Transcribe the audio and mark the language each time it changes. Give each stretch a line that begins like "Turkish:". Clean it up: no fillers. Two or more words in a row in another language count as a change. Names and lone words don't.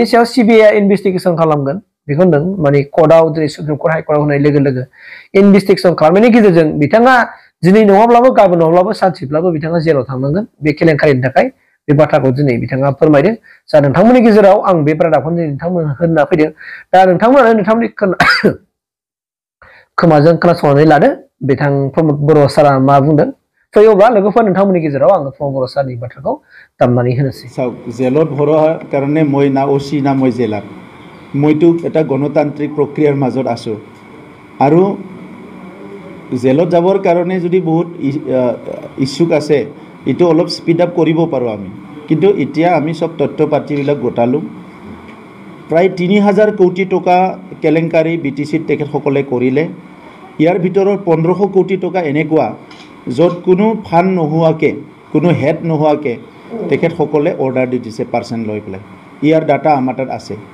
Bodo: सायाव सिबिआइआ इनभेस्टिगेसन खालामगोन बेखौ होनदों माने कर्टआव दिनै सुप्रिम कर्ट हाइकर्टआव होनाय लोगो लोगो इनभेस्टिगेसन खालामनायनि गेजेरजों बिथाङा दिनै नङाब्लाबो गाबोन नङाब्लाबो सानसेब्लाबो बिथाङा जेलाव थांनांगोन बे केलेंकारिनि थाखाय बे बाथ्राखौ दिनै बिथाङा फोरमायदों जा नोंथांमोननि गेजेराव आं बे रादाबखौ नोंथांमोन होनना फैदों दा नोंथांमोनानो नोंथांमोननि खोमाजों खोनासंनानै लादो बिथां प्रमद बर' सारा मा बुंदों फैयोबा लोगोफोर नोंथांमोननि गेजेराव आङो प्रमद बर' सारनि बाथ्राखौ दामनानै होनोसै
Assamese: जेলত भरोৱাৰ কাৰণে মই না অচি না মই জেলাৰ মইতো এটা গণতান্ত্ৰিক প্ৰক্ৰিয়াৰ মাজত আছোঁ আৰু জেলত যাবৰ কাৰণে যদি বহুত ইচ্ছুক আছে এইটো অলপ
English: speed up
Assamese: কৰিব পাৰোঁ আমি কিন্তু এতিয়া আমি সব তথ্য পাতিবিলাক গোটালোঁ প্ৰায় 3000 কোটি টকা কেলেংকাৰী বিটিচিত তেখেতসকলে কৰিলে ইয়াৰ ভিতৰত 1500 কোটি টকা এনেকুৱা য'ত কোনো ফাণ্ড নোহোৱাকৈ কোনো হেড নোহোৱাকৈ তেখেতসকলে অৰ্ডাৰ দি দিছে পাৰ্চেণ্ট লৈ পেলাই ইয়াৰ ডাটা আমাৰ তাত আছে